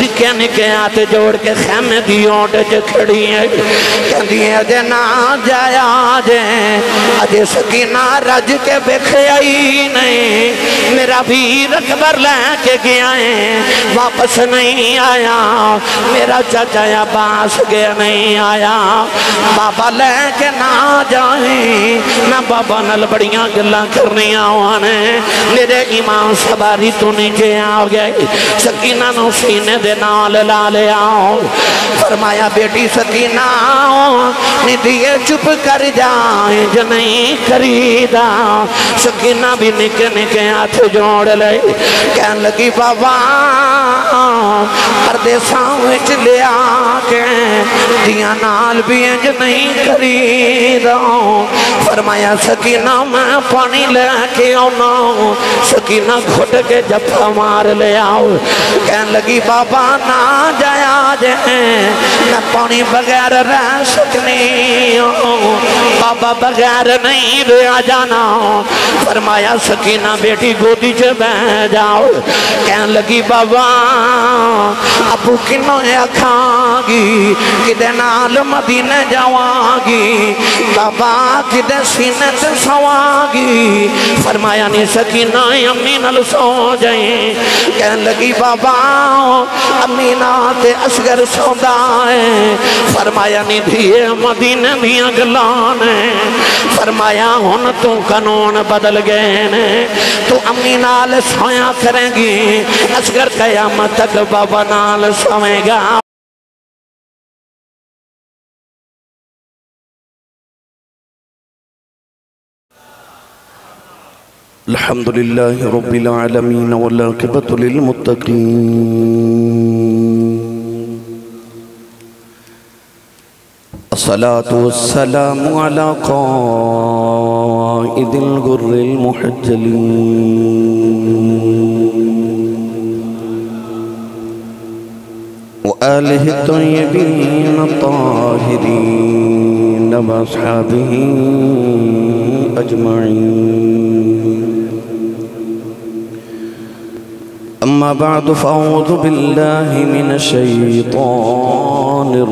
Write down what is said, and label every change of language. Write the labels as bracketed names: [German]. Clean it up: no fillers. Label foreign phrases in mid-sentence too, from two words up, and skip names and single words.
[Punjabi] نکے نکے آتے جوڑ کے خیمے دی اوٹ چ کھڑی ہے کہندی ہے اجے نہ جایا جے اجے سکینہ رج کے بکھے آئی نہیں میرا بھی اکبر لے کے گیا ہے واپس نہیں آیا میرا چاچا عباس گیا نہیں آیا بابا لے کے نہ جائیں میں بابا نل بڑیاں گلاں کرنی آوانے میرے ایمان سواری تو نیچے آ گئی سکینہ نو سینے دے نال لا لے آؤ فرمایا بیٹی سکینہ ندیے چپ کر جائیں جو نہیں خریدا سکینہ بھی نکے نکے ہاتھ جوڑ لے کہن لگی بابا پردیساں وچ لے آکے دیاں نال بھی انج نہیں خریدا فرمایا سکینہ میں پانی لے کے آنا سکینہ گھٹ کے جپا مار لے آؤ کہن لگی بابا نہ جایا جے میں پانی بغیر رہ سکنی بابا بغیر نہیں رہ جانا فرمایا سکینہ بیٹی گودی چے بہ جاؤ کہن لگی بابا ابو کنوں اکھاں گی کدے نال مدینے جاواں گی بابا کدے سینے تے سواں گی فرمایا نہیں سکینہ امی نال سو جائیں کہن لگی بابا امی تے اصغر سوندا ہے فرمایا نہیں دھیے مدینے دیاں گلانے فرمایا ہن تو قانون بدل گئے نے تو امی نال سویا کریں گی اصغر قیامت تک بابا نال سوئے گا [Arabic] الحمدللہ رب العالمین والعاقبۃ للمتقین الصلاة والسلام على قائد الغر المحجلين وآله الطيبين الطاهرين وأصحابه أجمعين أما بعد فأعوذ بالله من الشيطان